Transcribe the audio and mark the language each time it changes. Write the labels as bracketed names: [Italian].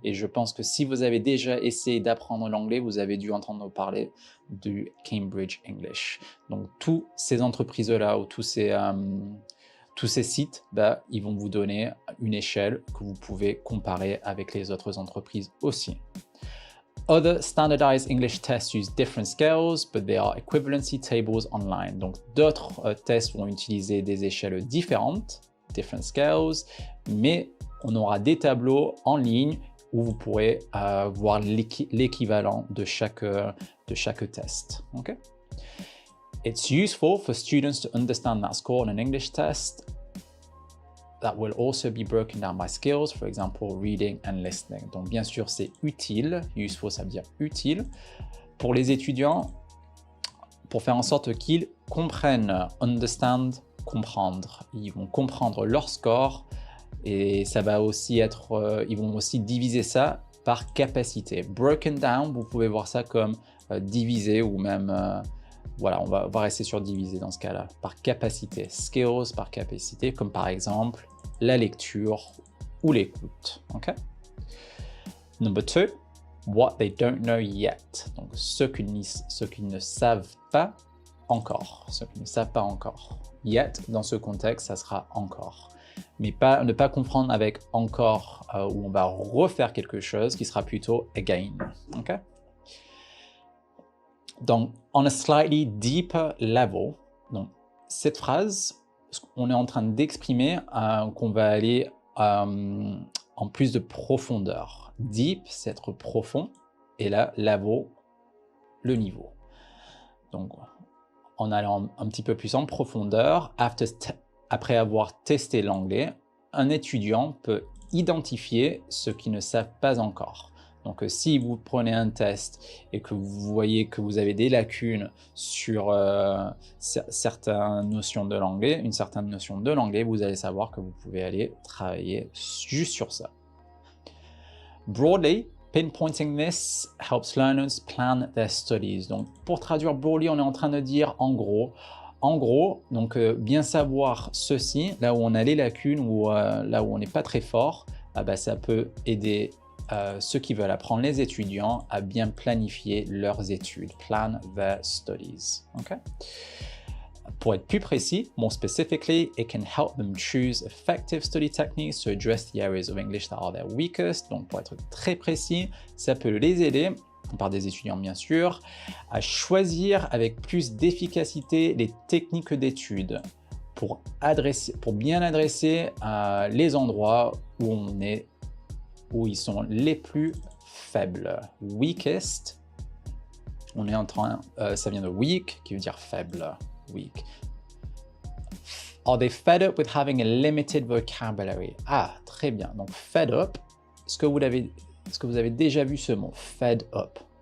[French] Et je pense que si vous avez déjà essayé d'apprendre l'anglais, vous avez dû entendre parler du Cambridge English. Donc, toutes ces entreprises-là ou tous ces sites, ben, ils vont vous donner une échelle que vous pouvez comparer avec les autres entreprises aussi. [English] Other standardized English tests use different scales, but there are equivalency tables online. [French] Donc, d'autres tests vont utiliser des échelles différentes, [English] different scales, [French] mais on aura des tableaux en ligne où vous pourrez voir l'équivalent de chaque test. Okay? [English] It's useful for students to understand that score on an English test that will also be broken down by skills, for example, reading and listening. [French] Donc, bien sûr, c'est utile. Useful, ça veut dire utile. Pour les étudiants, pour faire en sorte qu'ils comprennent, understand, comprendre. Ils vont comprendre leur score et ça va aussi être, ils vont aussi diviser ça par capacité. Broken down, vous pouvez voir ça comme divisé ou même, voilà, on va rester sur divisé dans ce cas-là, par capacité. Skills par capacité, comme par exemple la lecture ou l'écoute. Okay? [English] Number 2, what they don't know yet. [French] Donc, ce qu'ils ne savent pas encore. Ce qu'ils ne savent pas encore. Yet, dans ce contexte, ça sera encore. Mais ne pas confondre avec encore, où on va refaire quelque chose, qui sera plutôt again. Okay? [English] Donc, on a slightly deeper level. [French] Donc, cette phrase, on est en train d'exprimer qu'on va aller en plus de profondeur. Deep, c'est être profond, et là, level, le niveau. Donc, en allant un petit peu plus en profondeur, après avoir testé l'anglais, un étudiant peut identifier ce qu'ils ne savent pas encore. Donc, si vous prenez un test et que vous voyez que vous avez des lacunes sur certaines notions de l'anglais, une certaine notion de l'anglais, vous allez savoir que vous pouvez aller travailler juste sur ça. [English] Broadly, pinpointing this helps learners plan their studies. [French] Donc, pour traduire broadly, on est en train de dire en gros. En gros, donc bien savoir ceci, là où on a les lacunes ou là où on n'est pas très fort, ça peut aider ceux qui veulent apprendre, les étudiants, à bien planifier leurs études. [English] Plan their studies. Okay? [French] Pour être plus précis, [English] more specifically, it can help them choose effective study techniques to address the areas of English that are their weakest. [French] Donc, pour être très précis, ça peut les aider, par des étudiants bien sûr, à choisir avec plus d'efficacité les techniques d'études pour bien adresser les endroits où ils sont les plus faibles. Weakest, on est en train, ça vient de weak, qui veut dire faible. Weak. [English] Are they fed up with having a limited vocabulary? [French] Ah, très bien. Donc, fed up, est-ce que vous avez déjà vu ce mot? Fed up.